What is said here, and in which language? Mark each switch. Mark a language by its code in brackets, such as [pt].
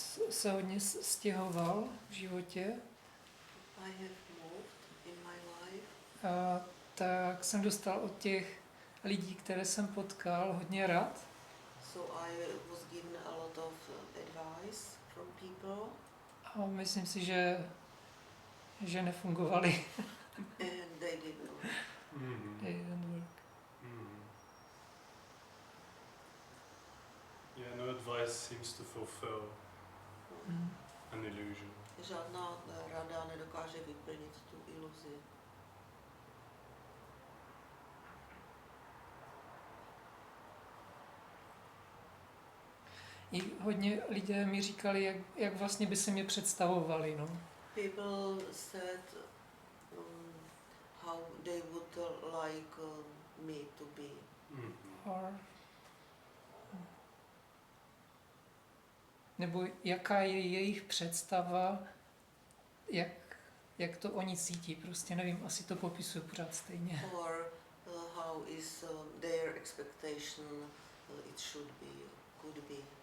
[cs] se hodně stěhoval v životě, [en] I have moved in my life. [cs] tak jsem dostal od těch lidí, které jsem potkal, hodně rad. [en] So I was given a lot of advice from people, [cs] A myslím si, že nefungovaly. [en] and they didn't work. They didn't work. Yeah, no advice seems to fulfill an illusion. [cs] Žádná rada nedokáže vyplnit tu iluzi. I hodně lidé mi říkali, jak vlastně by se mě představovali. No. [en] People said how they would like me to be. [cs] Or, nebo jaká je jejich představa, jak to oni cítí. Prostě nevím, asi to popisuju pořád stejně. [en] Or how is their expectation it should be, could be.